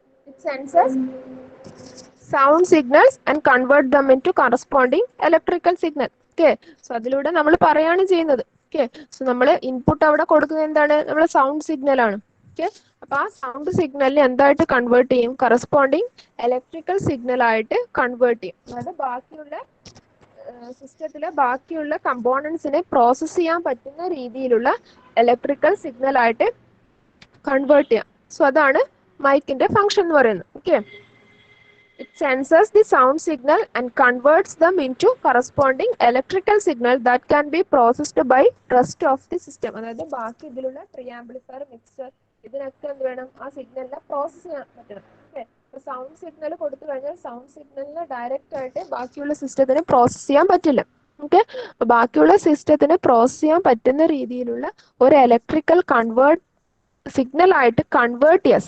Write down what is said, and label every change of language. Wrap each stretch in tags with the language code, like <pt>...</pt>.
<en>It senses sound signals and convert them into corresponding electrical signal.</en> <ml>Okay, so അതിലൂടെ നമ്മൾ പറയാണ് ചെയ്യുന്നത്. Okay, so നമ്മൾ ഇൻപുട്ട് അവിടെ കൊടുക്കുന്നത് എന്താണ്? നമ്മൾ സൗണ്ട് സിഗ്നൽ ആണ്. ഓക്കെ, അപ്പൊ ആ സൗണ്ട് സിഗ്നലിനെ എന്തായിട്ട് കൺവേർട്ട് ചെയ്യും? കറസ്പോണ്ടിങ് ഇലക്ട്രിക്കൽ സിഗ്നൽ ആയിട്ട് കൺവേർട്ട് ചെയ്യും. അതായത് ബാക്കിയുള്ള സിസ്റ്റത്തിലെ ബാക്കിയുള്ള കമ്പോണൻസിനെ പ്രോസസ് ചെയ്യാൻ പറ്റുന്ന രീതിയിലുള്ള ഇലക്ട്രിക്കൽ സിഗ്നൽ ആയിട്ട് കൺവേർട്ട് ചെയ്യാം. സോ അതാണ് മൈക്കിന്റെ ഫംഗ്ഷൻ എന്ന് പറയുന്നത്.</ml> <en>Okay, it senses the sound signal and converts them into corresponding electrical signal that can be processed by rest of the system.</en> <ml>അതായത് ബാക്കി ഇതിലുള്ള പ്രീ ആംപ്ലിഫയർ, മിക്സർ, ഇതിനൊക്കെ എന്ത് വേണം? ആ സിഗ്നലിനെ പ്രോസസ് ചെയ്യാൻ പറ്റണം. ഓക്കെ, സൗണ്ട് സിഗ്നൽ കൊടുത്തു കഴിഞ്ഞാൽ സൗണ്ട് സിഗ്നലിനെ ഡയറക്റ്റ് ആയിട്ട് ബാക്കിയുള്ള സിസ്റ്റത്തിന് പ്രോസസ് ചെയ്യാൻ പറ്റില്ല. ഓക്കെ, ബാക്കിയുള്ള സിസ്റ്റത്തിന് പ്രോസസ് ചെയ്യാൻ പറ്റുന്ന രീതിയിലുള്ള ഒരു ഇലക്ട്രിക്കൽ സിഗ്നൽ ആയിട്ട് കൺവേർട്ട് ചെയ്യുക.</ml>